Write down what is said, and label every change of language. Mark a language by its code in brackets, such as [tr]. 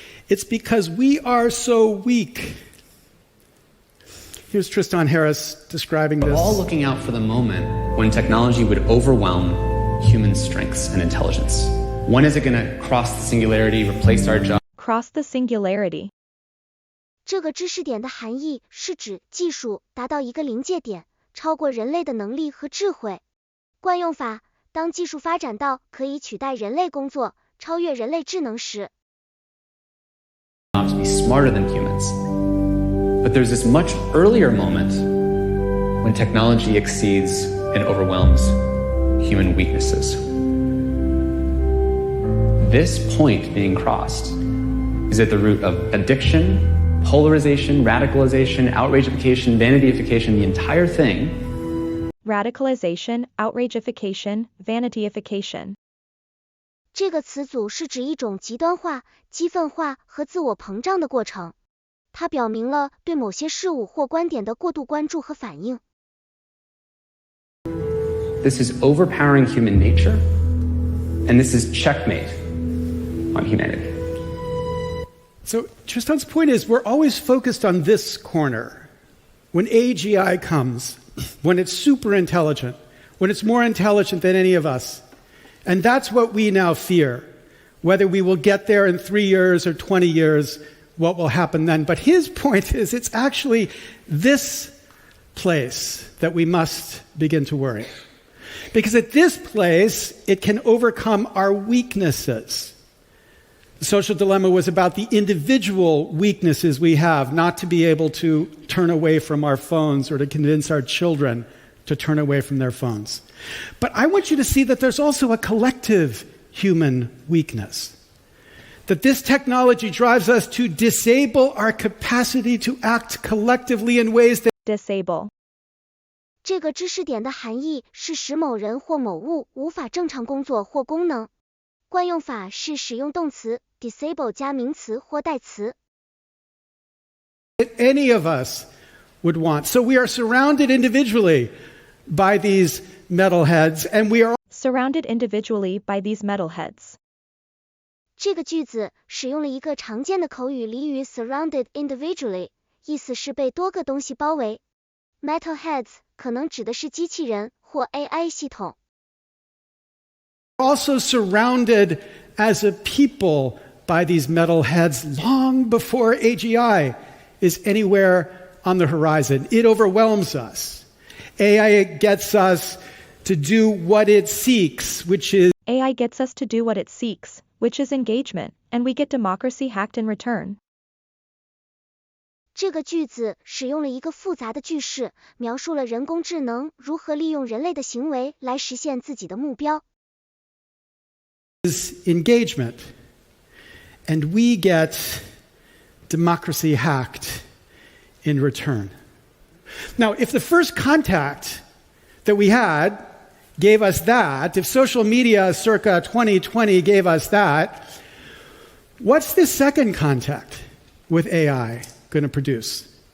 [en] It's because we are so weak. Here's Tristan Harris describing this. We're all looking out for the moment when technology would overwhelm human strengths and intelligence. When is it going to cross the singularity, replace our job? Cross the singularity. [zh] 这个知识点的含义是指技术达到一个临界点，超过人类的能力和智慧。惯用法，当技术发展到可以取代人类工作，超越人类智能时。 [en] Not to be smarter than humans. But there's this much earlier moment when technology exceeds and overwhelms human weaknesses. This point being crossed is at the root of addiction, polarization, radicalization, outrageification, vanityification, the entire thing. Radicalization, outrageification, vanityification. [zh] 这个词组是指一种极端化、激愤化和自我膨胀的过程。它表明了对某些事物或观点的过度关注和反应。 [en] This is overpowering human nature, and this is checkmate on humanity. So Tristan's point is we're always focused on this corner. When AGI comes, when it's super intelligent, when it's more intelligent than any of us. And that's what we now fear. Whether we will get there in 3 years or 20 years, what will happen then. But his point is it's actually this place that we must begin to worry. Because at this place, it can overcome our weaknesses. The social dilemma was about the individual weaknesses we have, not to be able to turn away from our phones or to convince our children to turn away from their phones. But I want you to see that there's also a collective human weakness. That this technology drives us to disable our capacity to act collectively in ways that Disable. [zh] 这个知识点的含义是使某人或某物无法正常工作或功能。惯用法是使用动词 disable 加名词或代词。 [en] any of us would want. So we are surrounded individually by these metalheads, and we are Surrounded individually by these metalheads. [zh] 这个句子使用了一个常见的口语俚语 surrounded individually，意思是被多个东西包围。 Metalheads 可能指的是机器人或 AI 系统。 [en] Also surrounded as a people by these metalheads long before AGI is anywhere on the horizon. It overwhelms us. AI gets us to do what it seeks, which is AI gets us to do what it seeks, which is engagement, and we get democracy hacked in return. [zh] 这个句子使用了一个复杂的句式，描述了人工智能如何利用人类的行为来实现自己的目标。 [en] engagement, and we get democracy hacked in return. Now, if the first contact that we had gave us that, if social media circa 2020 gave us that, what's the second contact with AI going to produce?